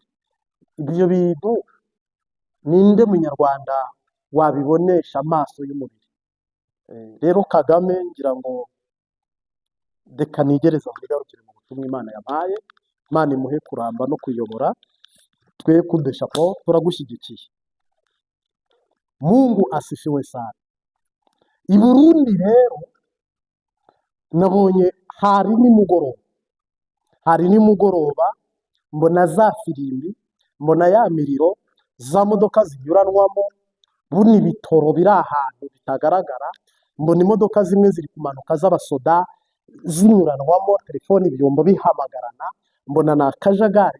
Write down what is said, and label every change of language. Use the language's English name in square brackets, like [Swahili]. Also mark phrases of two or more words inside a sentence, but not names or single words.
[Kinyarwanda] Ibyo bintu ninde munyarwanda wabibonesha amaso y'umubiri? Rero Kagame ngira ngo reka nigereza muri garukire mu butumwa Imana yampaye. Imana imuhe kuramba no kuyobora, twe kudesha ko turagushyigikiye. [Swahili] Mungu asifiwe sana. [Kinyarwanda] I Burundi rero nabonye hari nimugoroba mbona za firimbi, mbona ya miriro, za modoka zinyuranwamo, buni ibitoro biri ahantu bitagaragara, mbona imodoka zimwe ziri kumanuka z'abasoda, zinyuranwamo, telefoni ibyombo bihamagarana, mbona ni akajagari.